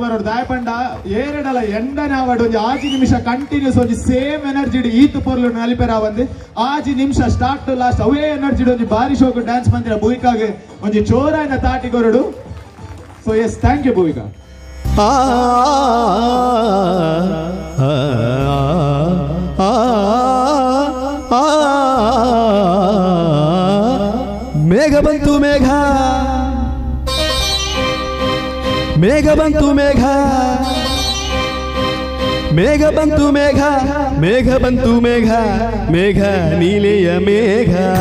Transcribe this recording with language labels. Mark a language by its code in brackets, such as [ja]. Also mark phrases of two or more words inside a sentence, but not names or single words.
[tcy] ಬರೋಡು ದಾಯಪಂಡ ಏರಡಲ ಎಂಡನೆ ಆವಾಡು ಒಂಜಿ 5 ನಿಮಿಷ ಕಂಟಿನ್ಯೂಸ್ ಒಂಜಿ [en] same energy [tcy] ಈತು ಪೊರ್ಲು ನಲಿಪೆರ ಬಂದು 5 ನಿಮಿಷ [en] start to last [tcy] ಅವೇ ಎನರ್ಜಿ ಒಂಜಿ ಬಾರಿ ಶೋಕು ಡ್ಯಾನ್ಸ್ ಮಂದಿರ ಭೂಮಿಕಾಗೆ ಒಂಜಿ ಜೋರಾಯಿನ ತಾಟಿ ಕೊರಡು. [en] so yes thank you Bhoomika. [kn] ಮೇಘ ಬಂತು ಮೇಘ ಮೇಘ ಬಂತು ಮೇಘ ಮೇಘ ಬಂತು ಮೇಘ ಮೇಘ ಬಂತು ಮೇಘ ಮೇಘ ನೀಲಿಯ ಮೇಘ